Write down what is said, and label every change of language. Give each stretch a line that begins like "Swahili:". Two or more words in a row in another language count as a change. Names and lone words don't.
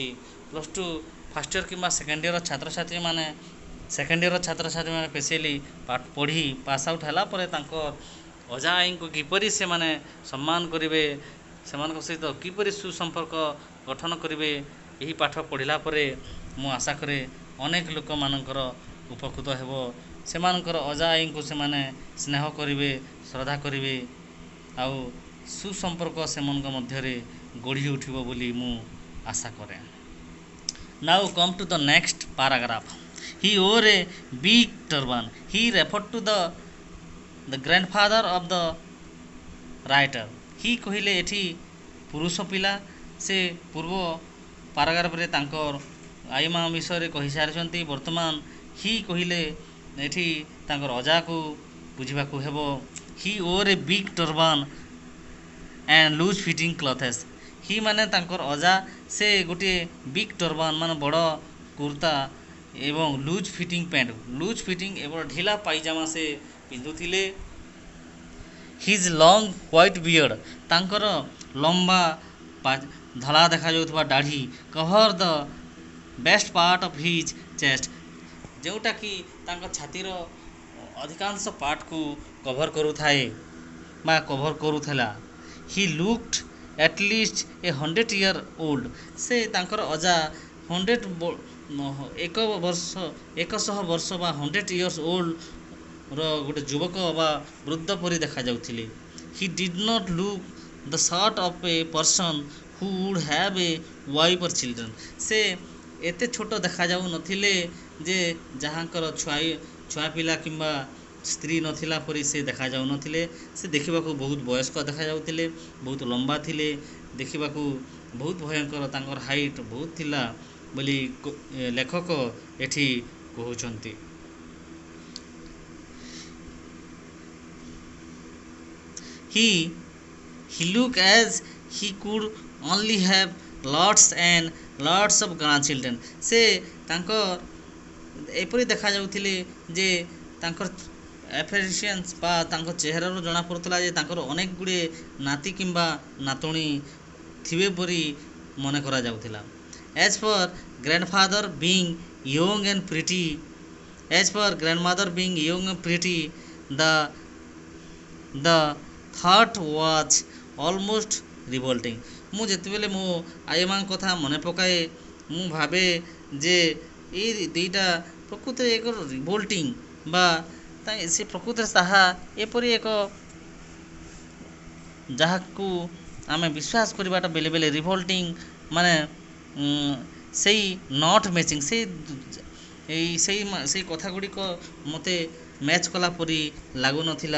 Odia: +2 ଫାର୍ଷ୍ଟ ଇୟର କିମ୍ବା ସେକେଣ୍ଡ ଇୟର ଛାତ୍ରଛାତ୍ରୀମାନେ ସ୍ପେସିଆଲି ପାଠ ପଢ଼ି ପାସ୍ ଆଉଟ୍ ହେଲା ପରେ ତାଙ୍କ ଅଜା ଆଈଙ୍କୁ କିପରି ସେମାନେ ସମ୍ମାନ କରିବେ ସେମାନଙ୍କ ସହିତ କିପରି ସୁସମ୍ପର୍କ ଗଠନ କରିବେ ଏହି ପାଠ ପଢ଼ିଲା ପରେ ମୁଁ ଆଶା କରେ ଅନେକ ଲୋକମାନଙ୍କର ଉପକୃତ ହେବ। ସେମାନଙ୍କର ଅଜା ଆଈଙ୍କୁ ସେମାନେ ସ୍ନେହ କରିବେ ଶ୍ରଦ୍ଧା କରିବେ ଆଉ ସୁସମ୍ପର୍କ ସେମାନଙ୍କ ମଧ୍ୟରେ ଗଢ଼ି ଉଠିବ ବୋଲି ମୁଁ ଆଶା କରେ।
English: Now come to the next paragraph. He wore a big turban. He referred to the grandfather of the writer.
Odia: He କହିଲେ ଏଠି ପୁରୁଷ ପିଲା ସେ ପୂର୍ବ ପାରାଗ୍ରାଫରେ ତାଙ୍କର ଆଈ ମା ବିଷୟରେ କହିସାରିଛନ୍ତି। ବର୍ତ୍ତମାନ ହି କହିଲେ ଏଠି ତାଙ୍କର ଅଜାକୁ ବୁଝିବାକୁ ହେବ।
English: ହି wore a big turban and loose fitting clothes.
Odia: ହି ମାନେ ତାଙ୍କର ଅଜା ସେ ଗୋଟିଏ
English: big turban
Odia: ମାନେ ବଡ଼ କୁର୍ତ୍ତା ଏବଂ
English: loose fitting
Odia: ଏବଂ ଢିଲା ପାଇଜାମା ସେ ପିନ୍ଧୁଥିଲେ।
English: his long white beard
Odia: ତାଙ୍କର ଲମ୍ବା ଧଳା ଦେଖାଯାଉଥିବା ଦାଢ଼ି
English: cover the best part of his chest
Odia: ଯେଉଁଟାକି ତାଙ୍କ ଛାତିର ଅଧିକାଂଶ ପାର୍ଟକୁ କଭର୍ କରୁଥାଏ ବା କଭର୍ କରୁଥିଲା।
English: He looked at least 100 year old
Odia: ସେ ତାଙ୍କର ଅଜା 100 ବର୍ଷ ବା
English: 100 years old
Odia: ର ଗୋଟେ ଯୁବକ ବା ବୃଦ୍ଧ ପରି ଦେଖାଯାଉଥିଲେ।
English: He did not look the sort of a person who would have a wife or children
Odia: ସେ ଏତେ ଛୋଟ ଦେଖାଯାଉନଥିଲେ ଯେ ଯାହାଙ୍କର ଛୁଆ ପିଲା କିମ୍ବା ସ୍ତ୍ରୀ ନଥିଲା ପରି ସେ ଦେଖାଯାଉନଥିଲେ। ସେ ଦେଖିବାକୁ ବହୁତ ବୟସ୍କ ଦେଖାଯାଉଥିଲେ, ବହୁତ ଲମ୍ବା ଥିଲେ, ଦେଖିବାକୁ ବହୁତ ଭୟଙ୍କର, ତାଙ୍କର ହାଇଟ୍ ବହୁତ ଥିଲା ବୋଲି ଲେଖକ ଏଠି କହୁଛନ୍ତି।
English: He he looked as he could only have lots and lots of grandchildren।
Odia: ସେ ତାଙ୍କ ଏପରି ଦେଖାଯାଉଥିଲେ ଯେ ତାଙ୍କର ଏଫେରିସିଆନ୍ସ ବା ତାଙ୍କ ଚେହେରାରୁ ଜଣାପଡ଼ୁଥିଲା ଯେ ତାଙ୍କର ଅନେକ ଗୁଡ଼ିଏ ନାତି କିମ୍ବା ନାତୁଣୀ ଥିବେ ପରି ମନେ କରାଯାଉଥିଲା।
English: As for grandfather being young and pretty, as for grandmother being young and pretty, the the thought was almost revolting।
Odia: ମୁଁ ଯେତେବେଳେ ମୋ ଆଈ ମାଙ୍କ କଥା ମନେ ପକାଏ ମୁଁ ଭାବେ ଯେ ଏଇ ଦୁଇଟା ପ୍ରକୃତରେ ଏକ ରିଭୋଲ୍ଟିଂ ବା ସେ ପ୍ରକୃତରେ ତାହା ଏପରି ଏକ ଯାହାକୁ ଆମେ ବିଶ୍ୱାସ କରିବାଟା ବେଳେ ବେଳେ ରିଭୋଲ୍ଟିଂ ମାନେ ସେଇ
English: not matching
Odia: ସେଇ କଥା ଗୁଡ଼ିକ ମୋତେ ମ୍ୟାଚ୍ କଲା ପରି ଲାଗୁନଥିଲା।